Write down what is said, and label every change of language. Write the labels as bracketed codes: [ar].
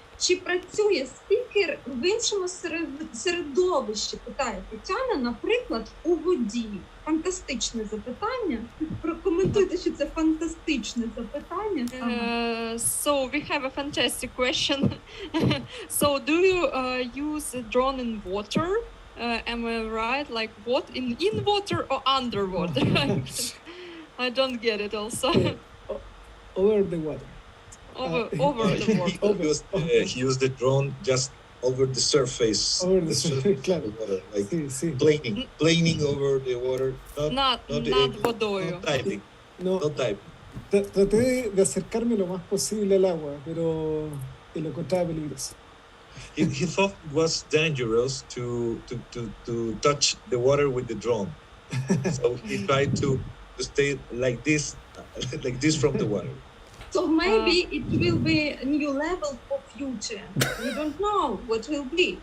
[uk] Чи працює спікер в іншому середовищі, питає Тетяна, наприклад, у воді? Фантастичне запитання. Прокоментуйте, що це фантастичне запитання. [en] So we have a fantastic question. So do you use a drone in water? Am I right? Like what? In water or underwater? I don't get it also. Over the water. Over the water. He used the drone just over the surface. Over the surface, claro. of the water, like [es] Sí. [en] planing over the water. [uk] Над водою. [en] Not diving. [es] No, Not diving. traté de acercarme lo más posible al agua, pero lo encontraba peligroso. [en] He thought it was dangerous to touch the water with the drone. So he tried to stay like this from the water. So maybe it will be a new level for future. We don't know what will be.